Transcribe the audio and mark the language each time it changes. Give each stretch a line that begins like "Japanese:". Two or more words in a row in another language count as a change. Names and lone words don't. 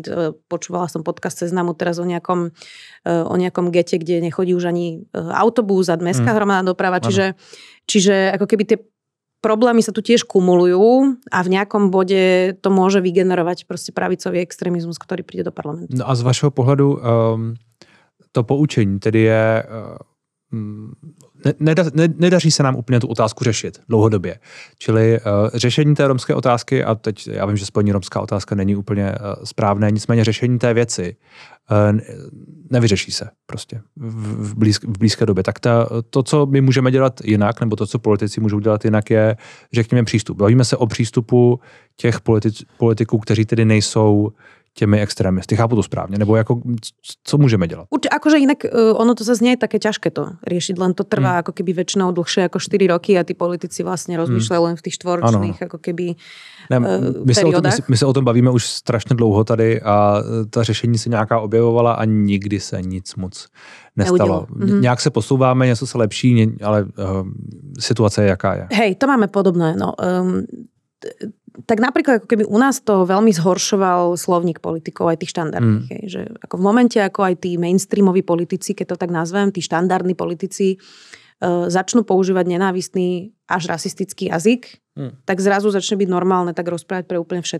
Slovak: Počúvala som podcast Seznamu teraz o nejakom gete, kde nechodí už ani autobus a mestská hromadná doprava. Čiže ako keby tie problémy sa tu tiež kumulujú a v nejakom bode to môže vygenerovať proste pravicový extrémizmus, ktorý príde do parlamentu.
Czech: No a z vašeho pohľadu to poučení tedy je... Nedaří se nám úplně tu otázku řešit dlouhodobě. Čili řešení té romské otázky, a teď já vím, že spojení romská otázka není úplně správné, nicméně řešení té věci nevyřeší se prostě v blízké době. Tak to, co my můžeme dělat jinak, nebo to, co politici můžou dělat jinak, je, řekněme, přístup. Bavíme se o přístupu těch politiků, kteří tedy nejsou těmi extrémisty. Chápu to správne?
Slovak: Nebo ako, co môžeme delať? Akože inak ono to zase nie je také ťažké to riešiť, len to trvá ako keby väčšinou dlhšie ako 4 roky a tí politici vlastne rozmýšľajú len v tých štvoročných ako keby periodách.
Czech: My se o tom bavíme už strašně dlouho tady a ta řešení se nějaká objevovala a nikdy se nic moc nestalo. Nějak se posouváme, něco se lepší, ale situace je jaká je.
Slovak: Hej, to máme podobné. No, tak napríklad ako keby u nás to veľmi zhoršoval slovník politikov aj tých štandardných. Že ako v momente, ako aj tí mainstreamoví politici, keď to tak nazvem, tí štandardní politici začnú používať nenávistný až rasistický jazyk, tak zrazu začne byť normálne tak rozprávať pre úplne všetkých.